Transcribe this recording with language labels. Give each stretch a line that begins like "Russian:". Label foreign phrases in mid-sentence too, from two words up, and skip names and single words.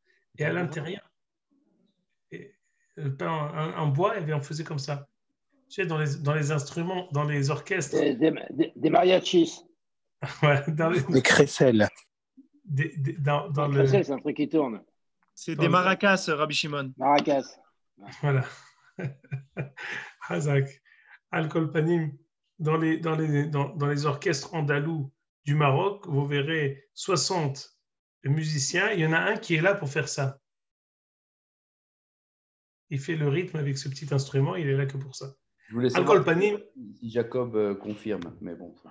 French: Et à l'intérieur, un bois, et on faisait comme ça. Tu sais, dans les instruments, dans les orchestres. Des mariachis. Ouais, des crécelles. Dans crécelles, c'est un truc qui tourne. C'est des maracas, Rabbi Shimon. Maracas. Voilà. Hazak.
Hebrew: על כל פנים,
French: dans les orchestres andalous du Maroc, vous verrez 60 musiciens. Il y en a un qui est là pour faire ça. Il fait le rythme avec ce petit instrument, il est là que pour ça. Je voulais savoir si Jacob confirme, mais bon.